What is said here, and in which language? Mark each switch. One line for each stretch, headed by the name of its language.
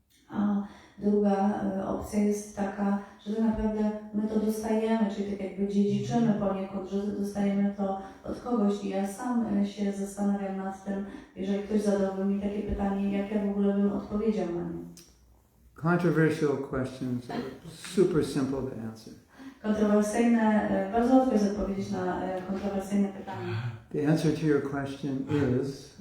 Polish: A druga opcja jest taka, że tak naprawdę my to dostajemy, czyli tak jakby dziedziczymy poniekąd, że dostajemy to od kogoś. I ja sam się zastanawiam nad tym, jeżeli ktoś zadałby mi takie pytanie, jak ja w ogóle bym odpowiedział na nie.
English: Controversial questions are super simple to answer.
Polish: Kontrowersyjne, bardzo łatwo jest odpowiedzieć na kontrowersyjne pytanie.
English: The answer to your question is...